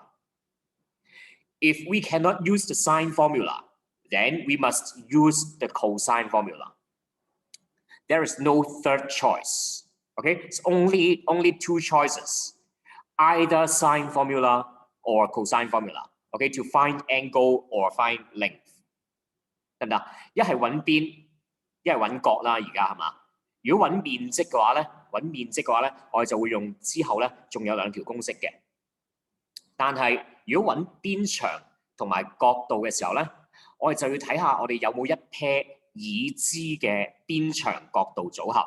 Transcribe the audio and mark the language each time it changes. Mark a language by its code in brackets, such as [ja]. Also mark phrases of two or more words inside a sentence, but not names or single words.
[en] If we cannot use the sine formula, then we must use the cosine formula. There is no third choice. Okay, it's only 2 choices. Either sine formula or cosine formula, okay, to find angle or find length， [yue] 得唔得？一係揾邊，一係揾角啦，而家係嘛？如果揾面積嘅話咧，我哋就會用之後咧，仲有2條公式嘅。但係如果揾邊長同埋角度嘅時候咧，我哋就要睇下我哋有冇一 pair 已知嘅邊長角度組合。